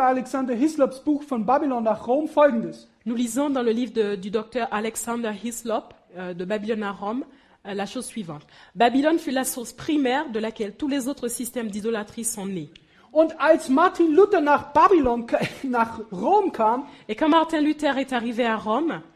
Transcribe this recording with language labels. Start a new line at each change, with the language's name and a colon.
German: Alexander Hislops Buch von Babylon nach Rom Folgendes.
French: Nous lisons dans le livre du docteur Alexander Hislop, de Babylone à Rome, la chose suivante. Babylone fut la source primaire de laquelle tous les autres systèmes d'idolâtrie sont nés.
German: Und als Martin Luther nach Rom kam,
French: et quand Martin Luther est arrivé à Rome,